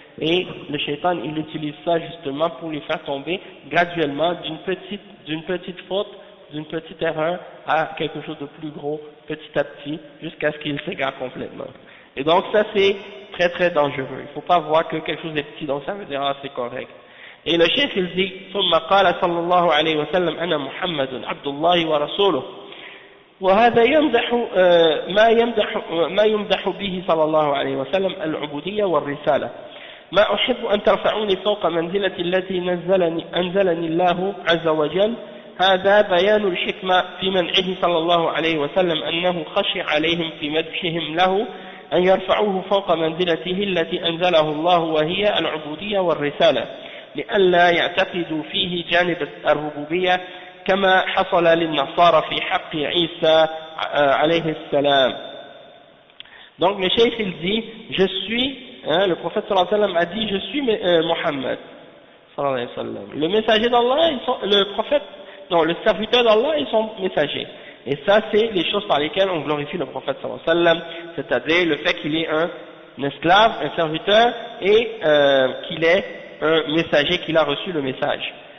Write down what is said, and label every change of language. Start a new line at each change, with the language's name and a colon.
French: Et le shaitan il utilise ça justement pour les faire tomber graduellement d'une petite faute, d'une petite erreur à quelque chose de plus gros petit à petit jusqu'à ce qu'il s'égare complètement. Et donc ça c'est très très dangereux. Il ne faut pas voir que quelque chose est petit donc ça veut dire ah c'est correct. Et le chef il dit
Arabic: ثم قال صلى الله عليه وسلم أنا محمد عبد الله ورسوله وهذا يمدح ما يمدح به صلى الله عليه وسلم العبودية والرسالة. ما أحب أن ترفعوني فوق منزلة التي أنزلني الله عز وجل. هذا بيان الحكمة في منعه صلى الله عليه وسلم أنه خشي عليهم في مدحهم له أن يرفعوه فوق منزلته التي أنزله الله وهي العبودية والرسالة لئلا يعتقدوا فيه جانب الربوبية كما حصل للنصارى في حق عيسى عليه السلام.
French: Donc le cheikh il dit je suis, le prophète sallallahu alayhi wa sallam a dit je suis Mohammed sallallahu alayhi wa sallam, le messager d'Allah, le prophète, non, le serviteur d'Allah et son messager. Et ça c'est les choses par lesquelles on glorifie le prophète sallallahu alayhi wa sallam, c'est-à-dire le fait qu'il est un esclave, un serviteur et qu'il est un messager, qu'il a reçu le message.